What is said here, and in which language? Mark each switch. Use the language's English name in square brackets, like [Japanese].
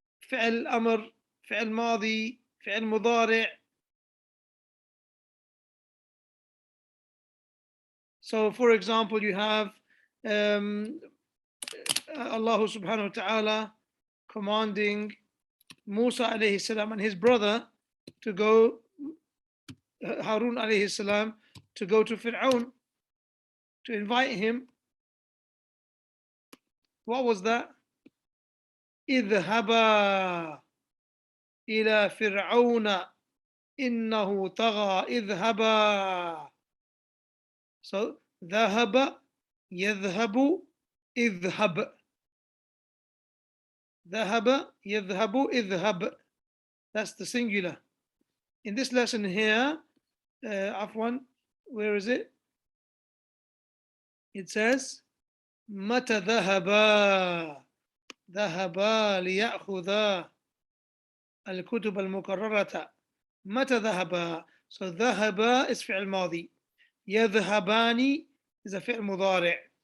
[Arabic] فعل أمر, فعل ماضي, فعل مضارع. [English] So, for example, you have Allah subhanahu wa ta'ala commanding Musa alayhi salam and his brother to go, Harun alayhi salam, to go to Fir'aun to invite him. What was that? [Arabic] اذهبا إلى فرعون إنه طغى اذهبا. So ذهب يذهب اذهب. ذهب يذهب اذهب. [English] That's the singular. In this lesson here, Afwan, where is it? It says [Arabic] متى ذهبا ذهبا ليأخذا الكتب المكررة متى ذهبا. So ذهبا is فعل ماضي. يذهبان is a فعل مضارع.